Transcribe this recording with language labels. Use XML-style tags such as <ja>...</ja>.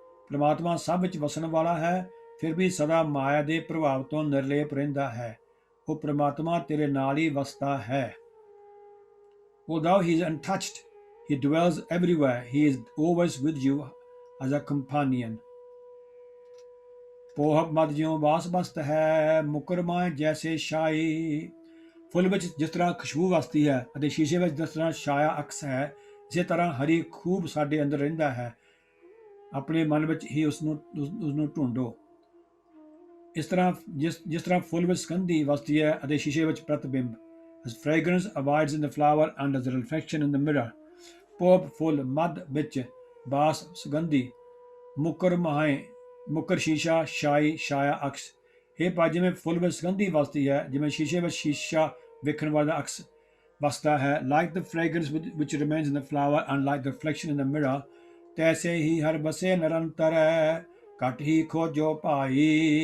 <pa>ਪਰਮਾਤਮਾ ਸਭ ਵਿੱਚ ਵਸਣ ਵਾਲਾ ਹੈ, ਫਿਰ ਵੀ ਸਦਾ ਮਾਇਆ ਦੇ ਪ੍ਰਭਾਵ ਤੋਂ ਨਿਰਲੇਪ ਰਹਿੰਦਾ ਹੈ। ਉਹ ਪਰਮਾਤਮਾ ਤੇਰੇ ਨਾਲ ਹੀ ਵਸਦਾ ਹੈ।</pa> <en>Although he is untouched, he dwells everywhere. He is always with you as a companion.</en> <pa>ਪੋਹਬ ਮਦ ਜਿਉ ਵਾਸ ਬਸਤ ਹੈ, ਮੁਕਰ ਮਾਏ ਜੈਸੇ ਸ਼ਾਈ। ਫੁੱਲ ਵਿੱਚ ਜਿਸ ਤਰ੍ਹਾਂ ਖੁਸ਼ਬੂ ਵਸਦੀ ਹੈ ਅਤੇ ਸ਼ੀਸ਼ੇ ਵਿੱਚ ਜਿਸ ਤਰ੍ਹਾਂ ਛਾਇਆ ਅਕਸ ਹੈ, ਇਸੇ ਤਰ੍ਹਾਂ ਹਰੀ ਖੂਬ ਸਾਡੇ ਅੰਦਰ ਰਹਿੰਦਾ ਹੈ। ਆਪਣੇ ਮਨ ਵਿੱਚ ਹੀ ਉਸਨੂੰ ਢੂੰਡੋ। ਜਿਸ ਤਰ੍ਹਾਂ ਫੁੱਲ ਵਿੱਚ ਸੁਗੰਧੀ ਵਸਦੀ ਹੈ ਅਤੇ ਸ਼ੀਸ਼ੇ ਵਿੱਚ ਪ੍ਰਤਿਬਿੰਬ।</pa> <en>As fragrance abides in the flower and as a reflection in the mirror.</en> <pa>Pop, ਫੁੱਲ, ਮੱਧ ਵਿੱਚ, ਬਾਸ, ਸੁਗੰਧੀ, ਮੁਕਰ ਸ਼ੀਸ਼ਾ, ਛਾਇਆ ਅਕਸ। ਇਹ ਭਾਈ, ਜਿਵੇਂ ਫੁੱਲ ਵਿੱਚ ਸੁਗੰਧੀ ਵਸਦੀ ਹੈ, ਜਿਵੇਂ ਸ਼ੀਸ਼ੇ ਵਿੱਚ ਸ਼ੀਸ਼ਾ ਵੇਖਣ ਵਾਲਾ ਅਕਸ ਵਸਦਾ ਹੈ,</pa> <en>like the fragrance which remains in the flower and like the reflection in the mirror,</en> <pa>ਤੈਸੇ ਹੀ ਹਰ ਬਸੇ ਨਿਰੰਤਰ, ਘਟ ਹੀ ਖੋਜੋ ਭਾਈ।</pa>